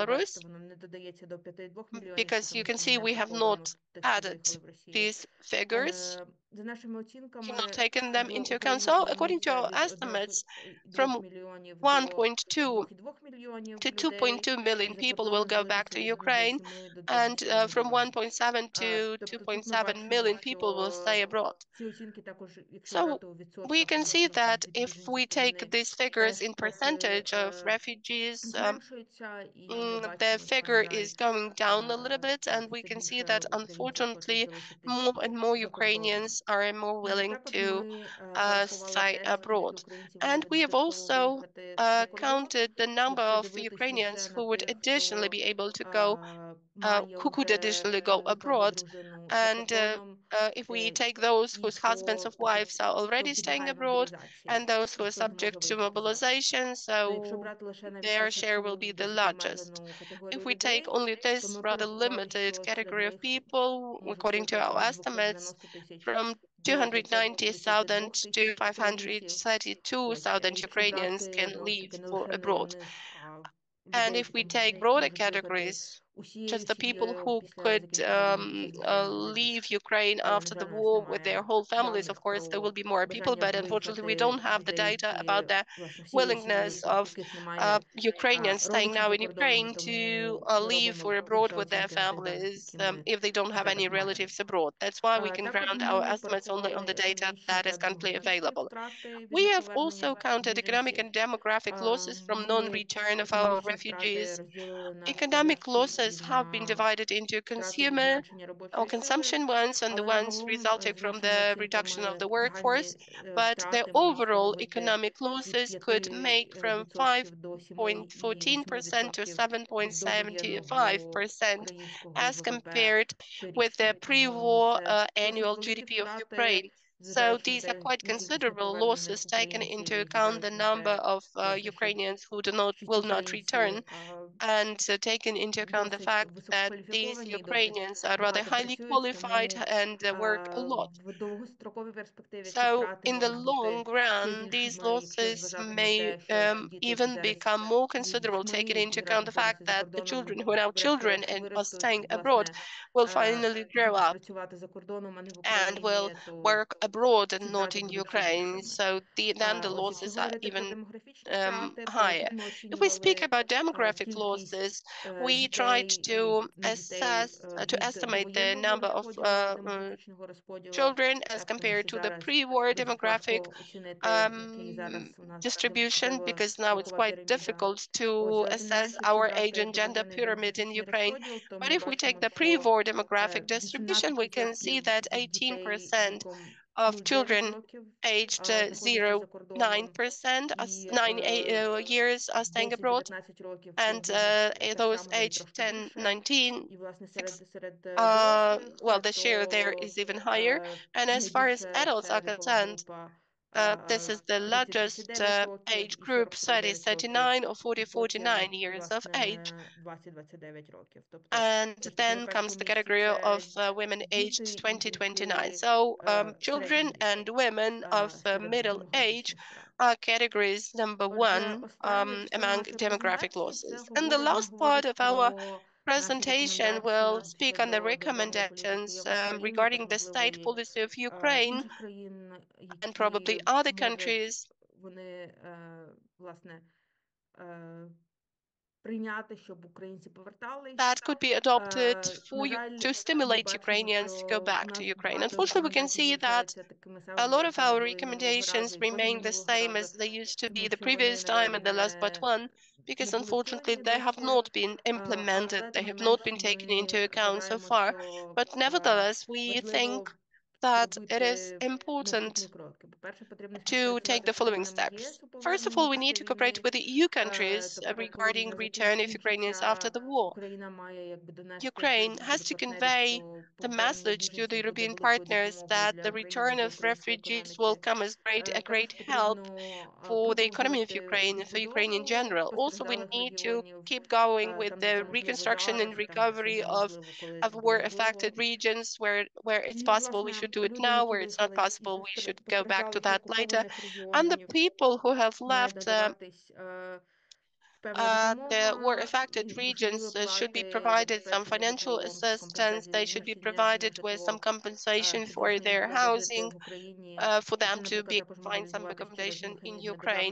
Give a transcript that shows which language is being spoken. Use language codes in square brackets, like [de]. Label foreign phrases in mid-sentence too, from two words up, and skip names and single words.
[en] because you can see we have not added these figures, [uk] За нашими оцінками, [en] taken them [uk] в [en] into account. [uk] Україні [en] So according to [uk] планується [en] our [uk] від [en] estimates, [uk] 1,2 [en] from [uk] мільйонів до [en] 1.2 [uk] 2,2 мільйонів [en] to [uk] людей [en] 2.2 million [uk] за [en] people will [uk] кордоном [en] go back [uk] з'явитися [en] to [uk] від [en] Ukraine, [uk] 0,7 до [en] and [uk] 2,4 [en] from [uk] мільйонів. [en] 1.7 to [uk] Тобто тут ми [en] 2.7 [uk] бачимо, [en] million people will [uk] що [en] stay abroad. [uk] ці оцінки також, якщо [en] So [uk] брати у [en] we [uk] відсотках [en] can see that [uk] від [en] if we [uk] біженців з [en] take [uk] війни, [en] these figures [uk] теж [en] in [uk] трохи [en] percentage of refugees, [uk] зменшуються, і ми [en] the [uk] бачимо, що, [en] figure [uk] на жаль, [en] is going down a little bit, and [uk] так, [en] we [uk] все [en] can see [uk] більше [en] that [uk] українців хочуть [en] unfortunately [uk] залишитись [en] more and more [uk] за кордоном. [en] Ukrainians are more willing [uk] Також [en] to [uk] ми порахували [en] stay [uk] те, скільки [en] abroad. [uk] українців [en] And [uk] можуть [en] we have [uk] додатково [en] also [uk] виїхати за кордон. [en] counted the number [uk] Якщо [en] of [uk] дивитися [en] Ukrainians [uk] лише на [en] who would [uk] тих, [en] additionally [uk] хто [en] be able to go, [uk] має [en] who could [uk] вже [en] additionally go [uk] чоловіка або [en] abroad. [uk] дружину за [en] And [uk] кордоном, [en] if we take those [uk] і [en] whose husbands or wives are [uk] хто [en] already staying [uk] підлягає [en] abroad, and [uk] мобілізації, [en] those [uk] і [en] who are [uk] хто зможе [en] subject to [uk] виїхати зараз. [en] mobilization, [uk] То якщо [en] so [uk] брати лише навіть [en] their [uk] ось [en] share will [uk] цю [en] be the [uk] досить [en] largest. [uk] обмежену [en] If [uk] категорію [en] we take [uk] людей, [en] only [uk] то [en] this [uk] ми [en] rather [uk] порахували, [en] limited [uk] що серед [en] category of [uk] них [en] people, [uk] може [en] according to [uk] бути [en] our [uk] від [en] estimates, [uk] 290 тисяч [en] from [uk] до 532 [en] 290,000 to [uk] тисяч українців. Ось, [en] 532,000 [uk] якщо [en] Ukrainians [uk] брати, [en] can [uk] знову ж [en] leave [uk] таки, не [en] for [uk] лише [en] abroad. [uk] них, а [en] And [uk] людей, [en] if [uk] які [en] we [uk] там [en] take [uk] не [en] broader [uk] можуть виїхати [en] categories, [uk] усією [en] just the people [uk] сім'єю [en] who [uk] після [en] could [uk] закінчення війни, після звільнення, [en] leave Ukraine [uk] але, на [en] after the [uk] жаль, у нас [en] war with their [uk] немає [en] whole families. Of [uk] даних [en] course, there will [uk] про [en] be more people, [uk] бажання [en] but unfortunately, we [uk] виїхати [en] don't have the [uk] людей, [en] data [uk] які, [en] about the [uk] власне, всієї [en] willingness [uk] сім'ї, [en] of [uk] яких немає [en] Ukrainians staying [uk] родичів [en] now [uk] за [en] in [uk] кордоном, [en] Ukraine to [uk] тому ми [en] leave [uk] робимо [en] for abroad [uk] лише [en] with their [uk] оцінки на тих даних, [en] families [uk] які ми [en] if they don't have any [uk] зараз маємо. [en] relatives abroad. That's why we can [uk] Також [en] ground our [uk] ми [en] estimates only on [uk] порахували [en] the data [uk] економічні [en] that [uk] та [en] is currently [uk] демографічні [en] available. [uk] втрати від [en] We have [uk] неповернення [en] also counted economic [uk] біженців. [en] and demographic losses from [uk] Ми [en] non-return of our [uk] економічні втрати [en] refugees. [uk] розділили на [en] Economic [uk] споживчі і [en] losses have been [uk] на [en] divided into [uk] втрати від [en] consumer [uk] зменшення [en] or [uk] робочої сили, [en] consumption ones and the [uk] але [en] ones [uk] загалом, [en] resulting [uk] за [en] from [uk] нашими [en] the reduction of [uk] оцінками, [en] the [uk] загальні [en] workforce, but the [uk] втрати можуть [en] overall [uk] становити [en] economic [uk] від [en] losses could make from [uk] 5% до [en] 5.14% to [uk] 7,8% від довоєнного [en] 7.75% [uk] українського [en] as [uk] ВВП [en] compared with the [uk] щорічно. Тому [en] pre-war [uk] це досить [en] annual [uk] великі [en] GDP of [uk] втрати, [en] Ukraine. So [uk] зважаючи на [en] these are [uk] те, [en] quite [uk] на кількість [en] considerable [uk] неповернених [en] losses taken [uk] українців [en] into [uk] і [en] account the [uk] зважаючи на [en] number [uk] те, [en] of [uk] власне, [en] Ukrainians who [uk] що ці [en] will not return, [uk] українці [en] and taken into account the [uk] досить [en] fact that these [uk] висококваліфіковані і досить [en] Ukrainians are rather [uk] багато [en] highly [uk] працюють, [en] qualified [uk] тому [en] and work a lot. [uk] в довгостроковій перспективі ці [en] So [uk] втрати [en] in the [uk] можуть [en] long [uk] бути ще [en] run, these [uk] більшими, якщо [en] losses [uk] зважати на [en] may [uk] те, що діти, які [en] even [uk] зараз [en] become more [uk] живуть з [en] considerable, [uk] дітьми, [en] taking into [uk] які [en] account the fact [uk] виросли за [en] that the [uk] кордоном, [en] children who are now children [uk] врешті-решт [en] and are [uk] виростуть [en] staying [uk] і, [en] abroad [uk] власне, [en] will finally grow [uk] підуть [en] up [uk] працювати за кордоном, а не в [en] and will [uk] Україні, то [en] work abroad and [uk] ці [en] not [uk] втрати [en] in [uk] будуть ще [en] Ukraine. [uk] більшими. [en] So then the [uk] Ось, якщо [en] losses are [uk] говорити про [en] even [uk] демографічні втрати, то [en] higher. [uk] тут ми [en] If we speak [uk] оцінювали [en] about demographic [uk] кількість [en] losses, we tried [uk] дітей і [en] to [uk] не дітей [en] assess, to [uk] від [en] estimate the [uk] довоєнного [en] number of [uk] розподілу, демографічного розподілу, [en] children as [uk] так, тому [en] compared [uk] що [en] to the [uk] зараз [en] pre-war [uk] досить [en] demographic [uk] важко оцінити, який зараз у нас [en] distribution, because now it's [uk] вікова [en] quite [uk] піраміда. [en] difficult [uk] Ось, [en] to [uk] але тим не [en] assess [uk] менше, якщо [en] our age [uk] брати [en] and gender [uk] довоєнний [en] pyramid in [uk] демографічний [en] Ukraine. [uk] розподіл, то [en] But [uk] ми [en] if we take [uk] бачимо, [en] the [uk] що [en] pre-war demographic distribution, we can see [uk] 18% [en] that [uk] від дітей [en] 18% [uk] віком [en] of [uk] 0,9 [en] children [uk] років [en] aged [uk] знаходяться за кордоном, [en] 0.9% [uk] і [en] 9 years are staying abroad, [uk] 10-19 років це [en] and [uk] вже так [en] those [uk] само, навіть [en] aged [uk] трошки [en] 10, [uk] більше. [en] 19, [uk] І, власне, [en] six, [uk] серед дорослих, [en] well, the share there [uk] то [en] is even higher. And as far as [uk] найбільше [en] adults are [uk] це вікова [en] concerned, [uk] група [en] this is the largest [uk] 30-39 років [en] age [uk] і [en] group, [uk] 40-49 років, [en] 30-39 or [uk] і [en] 40-49 [uk] потім, [en] years of age. [uk] власне, 20-29 років. Тобто, [en] And [uk] ось в такому [en] then comes the [uk] першому місці [en] category of [uk] це [en] women [uk] діти [en] aged [uk] і [en] 20-29. [uk] жінки [en] So children [uk] середніх [en] and [uk] дітей [en] women of [uk] серед [en] middle age [uk] демографічних втрат. [en] are categories number [uk] Отже, [en] one [uk] остання частина [en] among [uk] нашої [en] demographic [uk] презентації це [en] losses. And the last part [uk] говорить [en] of our [uk] про наші [en] presentation will [uk] рекомендації [en] speak on the [uk] щодо державної політики [en] recommendations [uk] як України, так [en] regarding the state [uk] можливо [en] policy of [uk] і [en] Ukraine [uk] інших країн, [en] and probably [uk] які [en] other [uk] можуть [en] countries [uk] вони, власне, прийняти, щоб українці повертались. [en] that could be adopted for [uk] На [en] you [uk] жаль, [en] to [uk] ми [en] stimulate [uk] бачимо, [en] Ukrainians to go [uk] що у [en] back to [uk] нас [en] Ukraine. [uk] багато [en] Unfortunately, we can [uk] рекомендацій [en] see that [uk] залишаються такими [en] a [uk] самими, [en] lot of [uk] якими [en] our [uk] були і минулого разу, [en] recommendations [uk] і [en] remain the [uk] позаминулого [en] same [uk] разу, [en] as they used to [uk] тому [en] be the [uk] що вони, [en] previous [uk] на [en] time [uk] жаль, [en] and the last but one, [uk] не [en] because [uk] були [en] unfortunately [uk] втілені [en] they have [uk] досі. [en] not been implemented, [uk] Але, [en] they [uk] тим не [en] have not [uk] менш, [en] been taken into [uk] ми [en] account so [uk] вважаємо, [en] far. [uk] що [en] But nevertheless, we think [uk] важливо [en] that it is [uk] зробити наступні [en] important [uk] кроки. По-перше, потрібно [en] to take [uk] співпрацювати [en] the [uk] з [en] following [uk] країнами [en] steps. [uk] ЄС у [en] First of all, [uk] поверненні [en] we need [uk] після [en] to cooperate [uk] війни. [en] with the EU countries [uk] Тобто, коли [en] regarding [uk] війна [en] return of Ukrainians after [uk] закінчиться, [en] the war. [uk] Україна має якби донести все [en] Ukraine has [uk] до [en] to [uk] партнерів, [en] convey [uk] що [en] the [uk] повернення [en] message to the [uk] біженців буде [en] European [uk] великою [en] partners [uk] допомогою [en] that [uk] для [en] the [uk] України, [en] return [uk] для [en] of [uk] української [en] refugees will [uk] економіки. [en] come as a [uk] Також [en] great help [uk] потрібно [en] for the economy of [uk] продовжувати [en] Ukraine and for Ukraine in [uk] відбудову [en] general. Also, we [uk] постраждалих [en] need to [uk] регіонів, [en] keep going with [uk] там, де це [en] the [uk] можливо [en] reconstruction and [uk] зараз, і там, де це [en] recovery [uk] неможливо, коли [en] of [uk] це буде [en] war-affected [uk] можливо. [en] regions where it's [uk] І, [en] possible we [uk] власне, [en] should do it [uk] люди, [en] now, [uk] які [en] where it's not [uk] виїхали із [en] possible we should go back to [uk] постраждалих і [en] that later. [uk] окупованих [en] And the [uk] регіонів, [en] people who have [uk] має [en] left [uk] надаватись [en] the war-affected regions should be provided some financial assistance. They should be provided with some compensation for their housing, for them to find some accommodation in Ukraine.